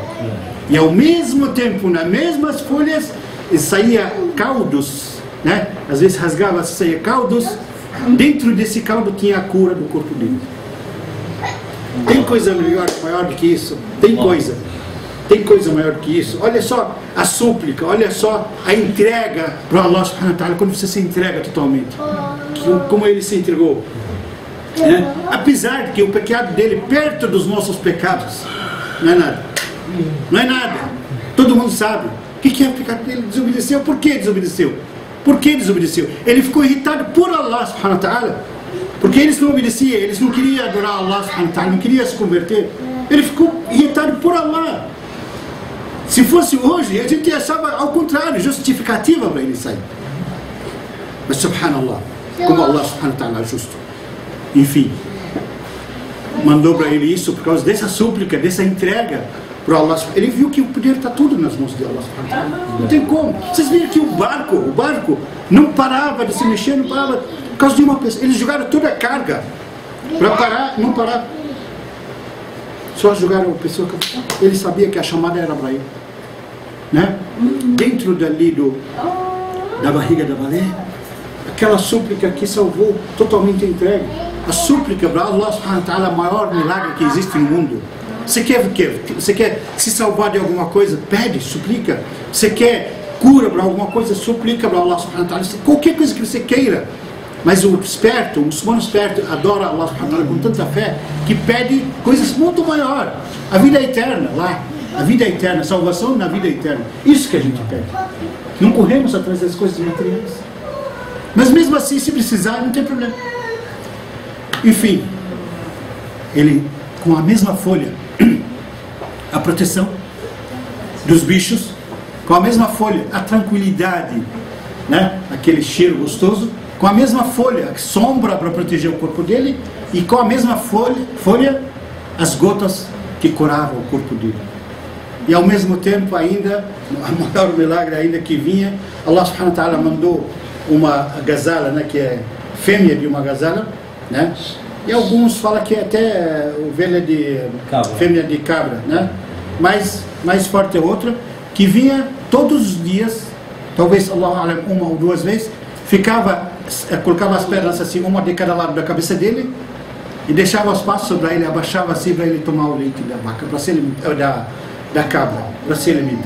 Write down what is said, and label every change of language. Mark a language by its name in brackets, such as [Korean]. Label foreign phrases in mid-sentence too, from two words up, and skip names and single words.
[Portuguese] E ao mesmo tempo, nas mesmas folhas, saía caldos, né? Às vezes rasgava, saía caldos, dentro desse caldo tinha a cura do corpo dele. Tem coisa maior do que isso? Tem coisa maior do que isso? Olha só a súplica, olha só a entrega para [Arabic] الله سبحانه وتعالى, [Portuguese] quando você se entrega totalmente, como ele se entregou, né? Apesar de que o pecado dele perto dos nossos pecados não é nada, todo mundo sabe o que é o pecado dele. Desobedeceu. Por que desobedeceu? Ele ficou irritado por [Arabic] الله سبحانه وتعالى, [Portuguese] porque eles não obedeciam, eles não queriam adorar [Arabic] الله سبحانه وتعالى, [Portuguese] não queriam se converter. Ele ficou irritado por Allah. Se fosse hoje, a gente achava ao contrário, justificativa para ele sair. Mas subhanallah, como [Arabic] الله سبحانه وتعالى [Portuguese] é justo. Enfim, mandou para ele isso por causa dessa súplica, dessa entrega para Allah. Ele viu que o poder está tudo nas mãos de [Arabic] الله سبحانه وتعالى. [Portuguese] Não tem como. Vocês viram que o barco não parava de se mexer, não parava por causa de uma pessoa. Eles jogaram toda a carga para parar, não parar. Só jogaram a pessoa que ele sabia que a chamada era para ele, né? Dentro dali da barriga da baleia, aquela súplica que salvou, totalmente entregue. A súplica para [Arabic] الله سبحانه وتعالى [Portuguese] é o maior milagre que existe no mundo. Você quer se salvar de alguma coisa? Pede, suplica. Você quer cura para alguma coisa? Suplica para [Arabic] الله سبحانه وتعالى. [Portuguese] Qualquer coisa que você queira. Mas o muçulmano esperto adora [Arabic] الله سبحانه وتعالى [Portuguese] com tanta fé que pede coisas muito maiores. A vida eterna lá, a vida eterna, salvação na vida eterna. Isso que a gente pede. Não corremos atrás das coisas materiais. Mas mesmo assim, se precisar, não tem problema. Enfim, ele com a mesma folha, a proteção dos bichos, com a mesma folha, a tranquilidade, né? Aquele cheiro gostoso, com a mesma folha, sombra para proteger o corpo dele, e com a mesma folha, as gotas que curavam o corpo dele. E ao mesmo tempo ainda, o maior milagre ainda que vinha, [Arabic] الله سبحانه وتعالى [Portuguese] mandou uma gazela, né, que é fêmea de uma gazela, né? E alguns falam que é até ovelha de fêmea de cabra, né? Mas mais forte é outra, que vinha todos os dias, talvez Allah, uma ou duas vezes, colocava as pernas assim, uma de cada lado da cabeça dele, e deixava os passos para ele, abaixava assim para ele tomar o leite da vaca, da cabra, para se alimentar.